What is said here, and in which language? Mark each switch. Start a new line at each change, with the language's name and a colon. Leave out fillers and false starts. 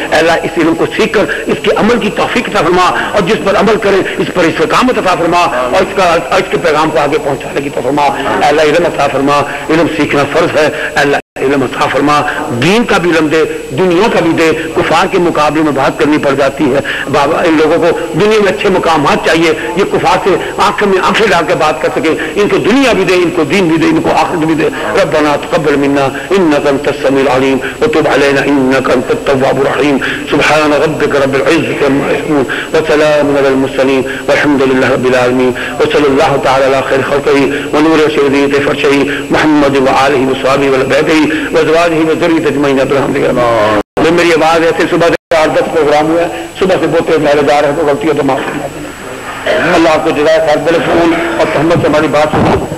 Urdu: اللہ اس علم کو سیکھ کر اس کے عمل کی توفیق عطا فرما اور جس پر عمل کرے اس پر استقامت عطا فرما اور اس کے پیغام کو آگے پہنچانے کی توفیق فرما. اللہ علم عطا فرما. علم سیکھنا فرض ہے. اللہ علم عطا فرما. دین کا بھی علم دے، دنیا کا بھی دے. کفار کے مقابلے میں بات کرنی پڑ جاتی ہے. بابا ان لوگوں کو دنیا میں اچھے مقامات چاہیے. یہ کفار سے آنکھ میں آنکھیں ڈال کے بات کر سکے. ان کو دنیا بھی دے، ان کو دین بھی دے، ان کو آخرت بھی دے.
Arabic: ربنا تقبل منا انك انت السميع العليم وتب علينا انك انت التواب الرحيم. سبحان ربك رب العزة عما يصفون وسلام على المرسلين والحمد لله رب العالمين وصلى الله تعالى على خير خلقه ونور سيدنا فرشه محمد وآله وصحبه وبيته وازواجه وذريته اجمعين برحمتك.
Urdu: میری آواز ایسے صبح سے 8-10 پروگرام ہوا ہے، صبح سے بہت میرے دار ہے تو غلطیاں تو معاف کرنا. اللہ آپ کو جزائے خیر بالفعول اور تحمل سے ہماری بات سنو.